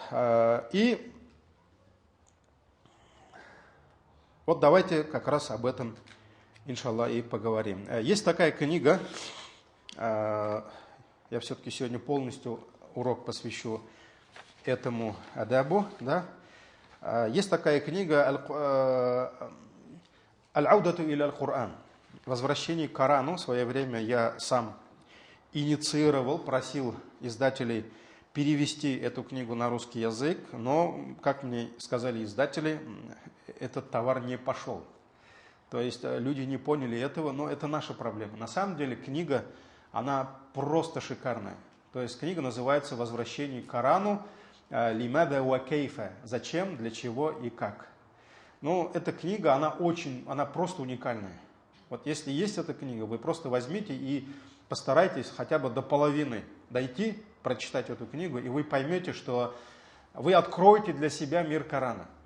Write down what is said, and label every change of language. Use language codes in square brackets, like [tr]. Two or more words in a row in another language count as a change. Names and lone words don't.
[ru] И вот давайте как раз об этом, иншаллах, и поговорим. Есть такая книга, я все-таки сегодня полностью урок посвящу этому адабу, да? Есть такая книга «Аль-Аудату иля аль-Кур'ан», «Возвращение к Корану». В свое время я сам инициировал, просил издателей перевести эту книгу на русский язык, но, как мне сказали издатели, этот товар не пошел. То есть люди не поняли этого, но это наша проблема. На самом деле книга, она просто шикарная. То есть книга называется «Возвращение к Корану. Лимада ва кейфа». Зачем, для чего и как. Ну, эта книга, она просто уникальная. Вот если есть эта книга, вы просто возьмите и постарайтесь хотя бы до половины дойти, прочитать эту книгу, и вы поймете, что вы откроете для себя мир Корана.